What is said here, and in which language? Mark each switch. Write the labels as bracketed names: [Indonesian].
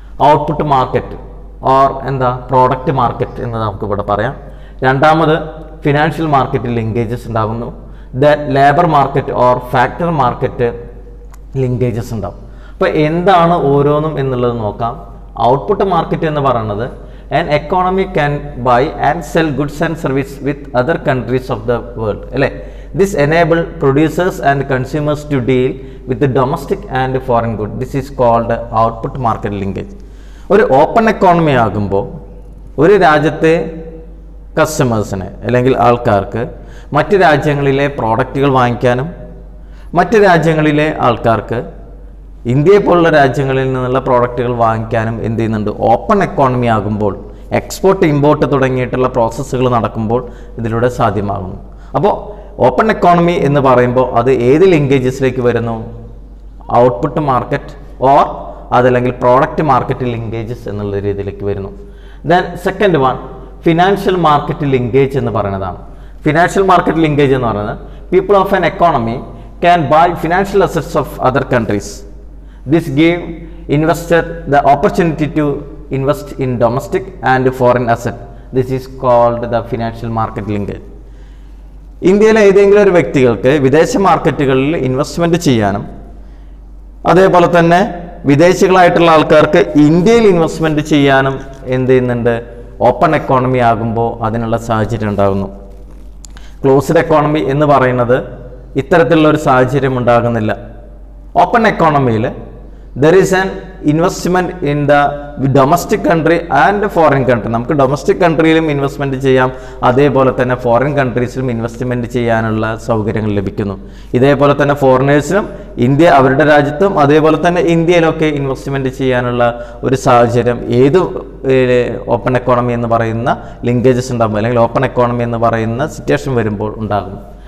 [Malayalam] Output market or product market എന്ന് നമുക്കിവിടെ പറയാം. രണ്ടാമത് ഫിനാൻഷ്യൽ മാർക്കറ്റ് ലിങ്കേജസ് ഉണ്ടാകുന്നു. Labour market or factory market linkages ഉണ്ടാകും. അപ്പോൾ എന്താണ് ഓരോന്നും എന്നുള്ളത് നോക്കാം. ഔട്ട്പുട്ട് മാർക്കറ്റ് എന്ന് പറയുന്നത് [English] an economy can buy and sell goods and services with other countries of the world. അല്ലേ, this enable producers and consumers to deal with the domestic and foreign goods. This is called output market linkage. [Malayalam] ഒരു open economy ആകുമ്പോൾ ഒരു രാജ്യത്തെ കസ്റ്റമേഴ്സിന് അല്ലെങ്കിൽ ആൾക്കാർക്ക് മറ്റ് രാജ്യങ്ങളിലെ പ്രോഡക്റ്റുകൾ വാങ്ങിക്കാനും മറ്റ് രാജ്യങ്ങളിലെ ആൾക്കാർക്ക് ഇന്ത്യയെ പോലുള്ള രാജ്യങ്ങളിൽ നിന്നുള്ള പ്രോഡക്റ്റുകൾ വാങ്ങിക്കാനും എന്ത് ചെയ്യുന്നുണ്ട്? ഓപ്പൺ എക്കോണമി ആകുമ്പോൾ എക്സ്പോർട്ട് ഇമ്പോർട്ട് തുടങ്ങിയിട്ടുള്ള പ്രോസസ്സുകൾ നടക്കുമ്പോൾ ഇതിലൂടെ സാധ്യമാകുന്നു. അപ്പോൾ ഓപ്പൺ എക്കോണമി എന്ന് പറയുമ്പോൾ അത് ഏത് ലിങ്കേജസിലേക്ക് വരുന്നു? ഔട്ട്പുട്ട് മാർക്കറ്റ് ഓർ അതല്ലെങ്കിൽ പ്രോഡക്റ്റ് മാർക്കറ്റ് ലിങ്കേജസ് എന്നുള്ള രീതിയിലേക്ക് വരുന്നു. [English] then second one financial market linkage [Malayalam] എന്ന് പറയുന്നതാണ്. [English] financial market linkage [Malayalam] എന്ന് പറയുന്നത് [English] People of an economy can buy financial assets of other countries. This give investor the opportunity to invest in domestic and foreign asset. This is called the financial market linkage. [Malayalam] ഇന്ത്യയിലെ ഏതെങ്കിലും ഒരു വ്യക്തികൾക്ക് വിദേശ മാർക്കറ്റുകളിൽ investment ചെയ്യാനും അതേപോലെ തന്നെ വിദേശികളായിട്ടുള്ള ആൾക്കാർക്ക് ഇന്ത്യയിൽ ഇൻവെസ്റ്റ്മെൻറ്റ് ചെയ്യാനും എന്ത് ചെയ്യുന്നുണ്ട്? ഓപ്പൺ എക്കോണമി ആകുമ്പോൾ അതിനുള്ള സാഹചര്യം ഉണ്ടാകുന്നു. ക്ലോസ്ഡ് എക്കോണമി എന്ന് പറയുന്നത് ഇത്തരത്തിലുള്ള ഒരു സാഹചര്യം ഉണ്ടാകുന്നില്ല. [English] Open എക്കോണമിയിൽ there is an investment in the domestic country and foreign country. [Malayalam] നമുക്ക് ഡൊമസ്റ്റിക് കൺട്രിയിലും ഇൻവെസ്റ്റ്മെൻറ്റ് ചെയ്യാം, അതേപോലെ തന്നെ ഫോറിൻ കൺട്രീസിലും ഇൻവെസ്റ്റ്മെൻറ്റ് ചെയ്യാനുള്ള സൗകര്യങ്ങൾ ലഭിക്കുന്നു. ഇതേപോലെ തന്നെ ഫോറിനേഴ്സിനും ഇന്ത്യ അവരുടെ രാജ്യത്തും അതേപോലെ തന്നെ ഇന്ത്യയിലൊക്കെ ഇൻവെസ്റ്റ്മെൻറ്റ് ചെയ്യാനുള്ള ഒരു സാഹചര്യം ഏത് ഓപ്പൺ എക്കോണമി എന്ന് പറയുന്ന ലിങ്കേജസ് ഉണ്ടാകുമ്പോൾ അല്ലെങ്കിൽ ഓപ്പൺ എക്കോണമി എന്ന് പറയുന്ന സിറ്റുവേഷൻ വരുമ്പോൾ ഉണ്ടാകുന്നു.